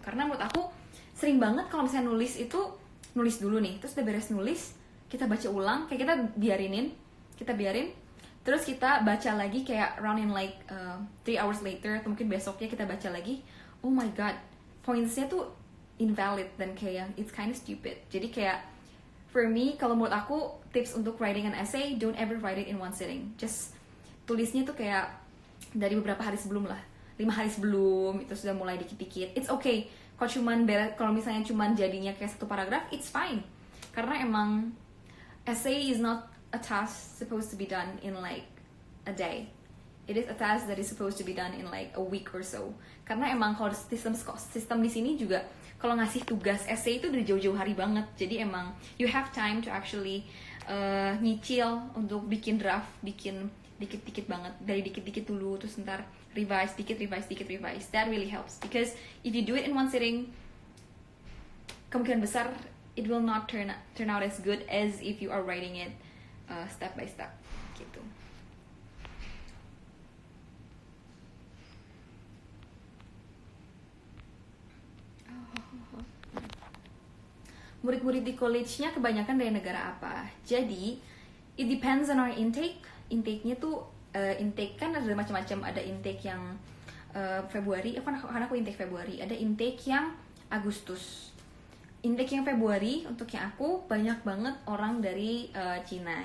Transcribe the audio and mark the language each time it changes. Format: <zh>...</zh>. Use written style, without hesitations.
<id>Karena menurut aku sering banget kalau misalnya nulis itu nulis dulu nih, terus udah beres nulis kita baca ulang, kayak kita biarin terus kita baca lagi kayak</id> <en>round in like 3 hours later,</en> <id>atau mungkin besoknya kita baca lagi,</id> <en>oh my god,</en> <id>pointsnya tuh invalid dan kayak</id> <en>it's kind of stupid.</en> <id>Jadi kayak</id> <en>for me,</en> <id>kalau menurut aku tips untuk</id> <en>writing an essay, don't ever write it in one sitting.</en> <id>Just tulisnya tuh kayak dari beberapa hari sebelum lah, 5 hari sebelum itu sudah mulai dikit-dikit.</id> <en>It's okay</en> <id>kalau misalnya cuman jadinya kayak 1 paragraf,</id> <en>it's fine.</en> <id>Karena emang</id> <en>essay is not a task supposed to be done in like a day. It is a task that is supposed to be done in like a week or so.</en> <id>Karena emang kalau sistem di sini juga kalau ngasih tugas essay itu dari jauh-jauh hari banget. Jadi emang</id> <en>you have time to actually</en> <id>nyicil untuk bikin draft, bikin dikit-dikit banget, dari dikit-dikit dulu, terus ntar revise.</id> <en>That really helps, because if you do it in one sitting,</en> <id>kemungkinan besar</id> <en>it will not turn out as good as if you are writing it step by step</en> <id>gitu. Murid-murid di college-nya kebanyakan dari negara apa? Jadi</id> <en>it depends on our intake.</en> <id>Intake-nya tuh intake kan ada macam-macam. Ada intake yang Februari, karena aku intake Februari. Ada intake yang Agustus. Intake yang Februari untuk yang aku banyak banget orang dari Cina.</id>